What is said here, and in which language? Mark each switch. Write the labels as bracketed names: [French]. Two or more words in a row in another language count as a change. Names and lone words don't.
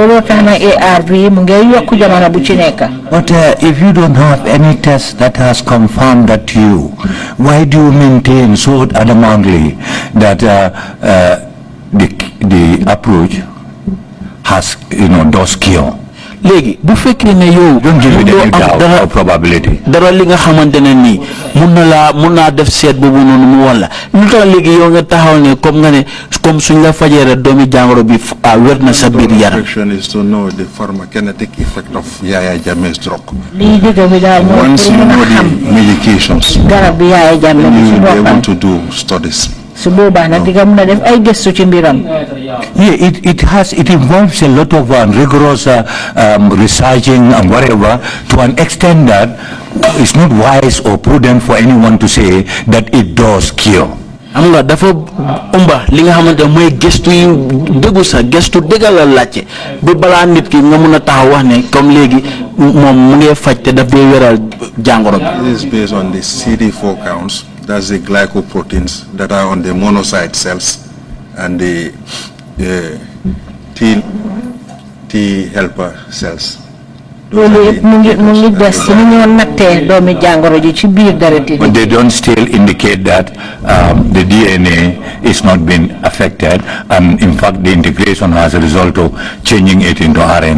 [English] But if you don't have any test that has confirmed that to you, why do you maintain so adamantly that the approach has, does cure? [Wolof] léegi bu fekkee ne yow [English] don't give it any doubt or probability. [Wolof] dara li nga xamante ne nii mun naa def seet boobu noonu mu walla lu tax léegi yow nga taxaw ne comme nga ne comme suñ la fajee rek doomi jàngoro bi wér na sa biir yaram. [English] The question is to know the pharmacokinetic effect of Yaya Jammeh's drug. Once you know the medications, [Wolof] garab bi Yaya Jammeh [English] then you will be able to do studies. Yeah, it involves a lot of rigorous researching and whatever, to an extent that it's not wise or prudent for anyone to say that it does cure. [Wolof] am nga dafa umba li nga xamante mooy gëstu yi dëggu sa gëstu dëggal la laajte ba balaa nit ki nga mun a taxaw wax ne comme léegi moom mu ngi faj te daf dee wéral jàngoro bi. [English] This is based on the CD4 counts. That's the glycoproteins that are on the monocyte cells and the T helper cells. But they don't still indicate that the DNA is not being affected, and in fact the integration has a result of changing it into RNA.